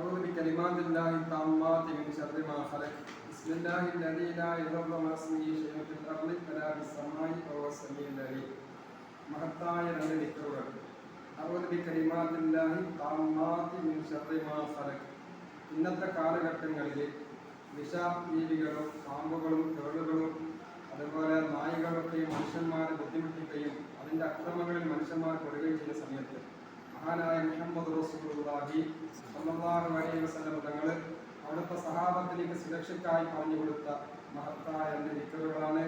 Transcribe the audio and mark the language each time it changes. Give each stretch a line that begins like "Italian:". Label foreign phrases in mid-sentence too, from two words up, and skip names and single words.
Arabic: بكلمات الله التامات من شر ما خلق بسم الله الذي لا يضر مع اسمه شيء في الأرض ولا في السماء وهو السميع العليم.
Malayalam: മഹത്തായ രണ്ട് ദിക്റുകൾ.
Arabic: أعوذ بكلمات الله التامات من شر ما خلق.
Malayalam: ഇന്നത്തെ കാലഘട്ടങ്ങളിൽ വിഷജീവികളും പാമ്പുകളും തേളുകളും അതുപോലെ നായികളൊക്കെ മനുഷ്യന്മാരെ ബുദ്ധിമുട്ടിക്കുകയും അതിൻ്റെ അക്രമങ്ങളിൽ മനുഷ്യന്മാർ പെടുകയും ചെയ്യുന്ന സമയത്ത് മഹാനായ മുഹമ്മദ് റസൂലുള്ളാഹി
Arabic: صلى الله عليه وسلم
Malayalam: തങ്ങൾ അവിടുത്തെ സഹാബത്തിലേക്ക് സുരക്ഷയ്ക്കായി പറഞ്ഞു കൊടുത്ത മഹത്തായ രണ്ട് ദിക്റുകളാണ്.